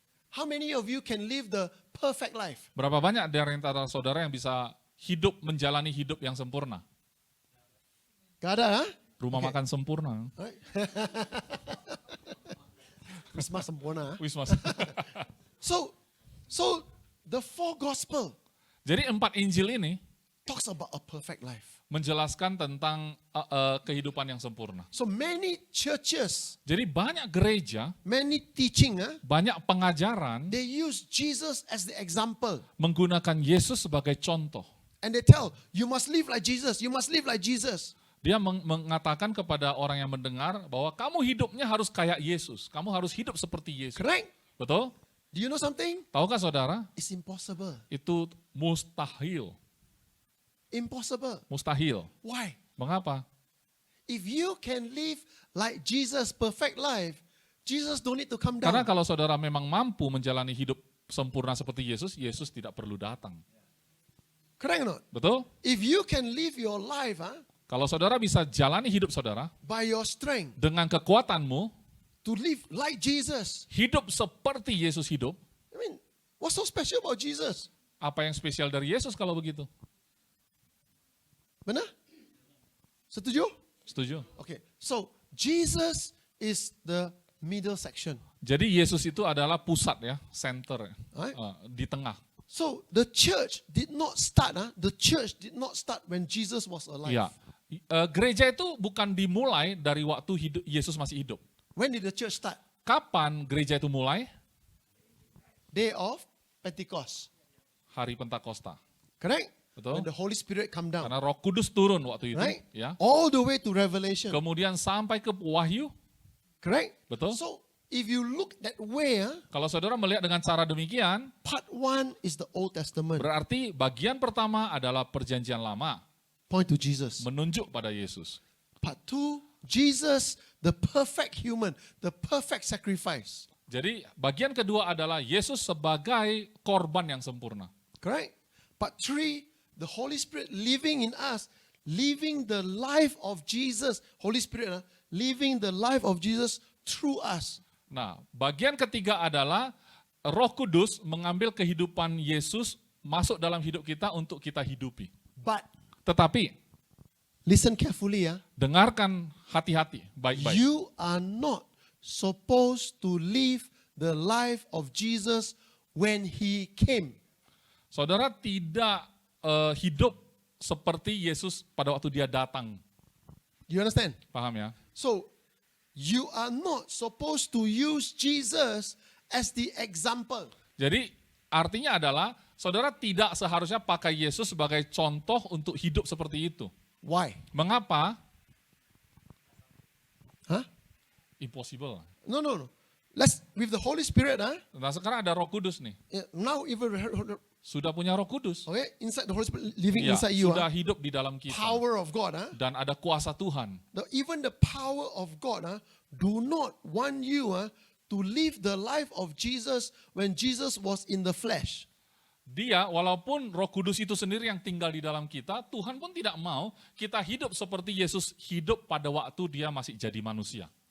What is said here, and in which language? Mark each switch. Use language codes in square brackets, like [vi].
[en] How many of you can live the perfect life? [id] Berapa banyak dari antara saudara yang bisa menjalani hidup yang sempurna? Gak ada, huh? Rumah [en] Okay. [id] makan sempurna. [en] Right? [id] Wisma sempurna. Wismas. [en] So the 4 gospel [id] Jadi 4 Injil ini [en] talks about a perfect life. [id] menjelaskan tentang kehidupan yang sempurna. [en] So many churches, [id] Jadi banyak gereja, [en] many teaching, [id] banyak pengajaran [en] they use Jesus as the example. [id] menggunakan Yesus sebagai contoh. [en] And they tell, you must live like Jesus, you must live like Jesus. [id] Dia mengatakan kepada orang yang mendengar bahwa kamu hidupnya harus kayak Yesus. Kamu harus hidup seperti Yesus. [en] Correct? [id] Betul? [en] Do you know something? [id] Tahukah saudara? [en] It's impossible. [id] Itu mustahil. [en] Impossible. [id] Mustahil. [en] Why? [id] Mengapa? [en] If you can live like Jesus' perfect life, Jesus don't need to come [id] Karena [en] down. [id] kalau saudara memang mampu menjalani hidup sempurna seperti Yesus, Yesus tidak perlu datang. [en] Correct or not? [id] Betul? [en] If you can live your life [id] Kalau saudara bisa jalani hidup saudara [en] by your strength [id] dengan kekuatanmu, [en] to live like Jesus, [id] hidup seperti Yesus hidup, [en] I mean, what's so special about Jesus? [id] apa yang spesial dari Yesus kalau begitu? Benar? Setuju? Setuju? [en] Okay, so Jesus is the middle section. [id] Jadi Yesus itu adalah pusat ya, center ya, [en] Right? [id] di tengah. [en] So the church did not start. The church did not start when Jesus was alive. [id] Ya, gereja itu bukan dimulai dari waktu Yesus masih hidup. [en] When did the church start? [id] Kapan gereja itu mulai? [en] Day of Pentecost. [id] Hari Pentakosta. [en] Correct? [id] Betul? [en] When the Holy Spirit come down. [id] Karena Roh Kudus turun waktu itu, [en] Right? [id] ya. [en] All the way to Revelation. [id] Kemudian sampai ke Wahyu, [en] Correct? [id] betul? [en] So if you look that way, [id] Kalau saudara melihat dengan cara demikian, [en] part 1 is the Old Testament. [id] berarti bagian pertama adalah perjanjian lama, [en] Point to Jesus. [id] menunjuk pada Yesus. [en] Part 2, Jesus, the perfect human, the perfect sacrifice. [id] Jadi bagian kedua adalah Yesus sebagai korban yang sempurna. [en] Correct? Part 3, the Holy Spirit living in us, living the life of Jesus. Holy Spirit living the life of Jesus through us. [id] Nah, bagian ketiga adalah Roh Kudus mengambil kehidupan Yesus masuk dalam hidup kita untuk kita hidupi. [en] But [id] Tetapi [en] listen carefully, [id] dengarkan hati-hati, baik-baik. [en] you are not supposed to live the life of Jesus when he came. [id] Saudara tidak hidup seperti Yesus pada waktu dia datang. [en] You understand? [id] Paham ya? [en] So you are not supposed to use Jesus as the example. [id] Jadi artinya adalah saudara tidak seharusnya pakai Yesus sebagai contoh untuk hidup seperti itu. [en] Why? [id] Mengapa? Huh? [en] Impossible. No. Let's with the Holy Spirit, [id] Nah sekarang ada Roh Kudus nih. [en] now even [id] Sudah punya Roh Kudus. [en] okay, inside the Holy Spirit living [id] Ya, [en] inside you, [id] sudah hidup di dalam kita. [en] power of God, [id] Dan ada kuasa Tuhan. [en] even the power of God, do not want you to live the life of Jesus when Jesus was in the flesh. [id] Dia, walaupun Roh Kudus itu sendiri yang tinggal di dalam kita, Tuhan pun tidak mau kita hidup seperti Yesus hidup pada waktu dia masih jadi manusia.